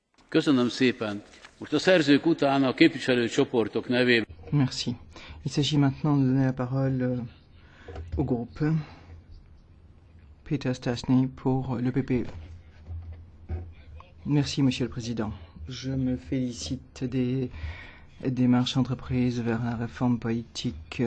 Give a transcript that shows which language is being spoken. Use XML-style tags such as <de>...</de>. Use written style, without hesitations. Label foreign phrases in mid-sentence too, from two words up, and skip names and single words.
<hu>Köszönöm szépen. Most a szerzők után a képviselőcsoportok nevében.</hu> <fr>Merci. Il s'agit maintenant de donner la parole au groupe. Peter Stasny pour le PPE. Merci, Monsieur le Président. Je me félicite des démarches entreprises vers la réforme politique.</fr>